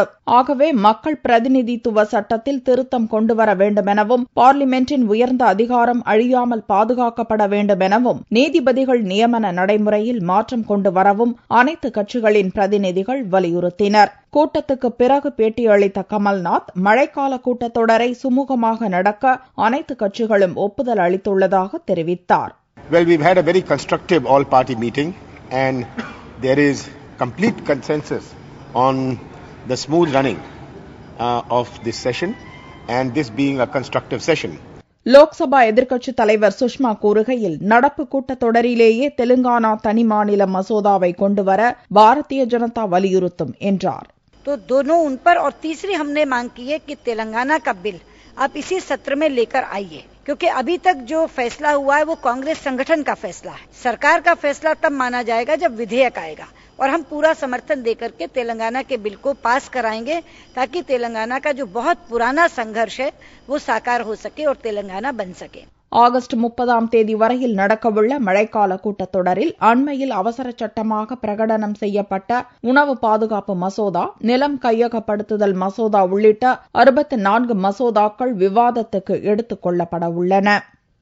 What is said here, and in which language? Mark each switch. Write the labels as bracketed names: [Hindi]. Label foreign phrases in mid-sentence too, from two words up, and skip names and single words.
[Tamil] ஆகவே மக்கள் பிரதிநிதித்துவ சட்டத்தில் திருத்தம் கொண்டுவர வேண்டுமெனவும், பார்லிமென்டின் உயர்ந்த அதிகாரம் அழியாமல் பாதுகாக்கப்பட வேண்டும் எனவும், நீதிபதிகள் நியமன நடைமுறையில் மாற்றம் கொண்டு வரவும் அனைத்து கட்சிகளின் பிரதிநிதிகள் வலியுறுத்தினர். கூட்டத்துக்கு பிறகு பேட்டியளித்த கமல்நாத், மழைக்கால கூட்டத்தொடரை சுமூகமாக நடக்க அனைத்து கட்சிகளும் ஒப்புதல் அளித்துள்ளதாக தெரிவித்தார். [English] Well, we've had a very constructive all-party meeting and there is complete consensus on the smooth running of this session and this being a constructive session. [Tamil] லோக்சபா எதிர்க்கட்சித் தலைவர் சுஷ்மா கூறுகையில், நடப்பு கூட்டத்தொடரிலேயே தெலுங்கானா தனி மாநில மசோதாவை கொண்டுவர பாரதிய ஜனதா வலியுறுத்தும் என்றார். [Hindi] तो दोनों उन पर और तीसरी हमने मांग की है कि तेलंगाना का बिल आप इसी सत्र में लेकर आइए, क्योंकि अभी तक जो फैसला हुआ है वो कांग्रेस संगठन का फैसला है. सरकार का फैसला तब माना जाएगा जब विधेयक आएगा और हम पूरा समर्थन देकर के तेलंगाना के बिल को पास कराएंगे ताकि तेलंगाना का जो बहुत पुराना संघर्ष है वो साकार हो सके और तेलंगाना बन सके. [Tamil] ஆகஸ்ட் 30ஆம் தேதி வரையில் நடக்கவுள்ள மழைக்கால கூட்டத்தொடரில் அண்மையில் அவசர சட்டமாக பிரகடனம் செய்யப்பட்ட உணவு பாதுகாப்பு மசோதா, நிலம் கையகப்படுத்துதல் மசோதா உள்ளிட்ட 64 மசோதாக்கள் விவாதத்துக்கு எடுத்துக் கொள்ளப்பட உள்ளன.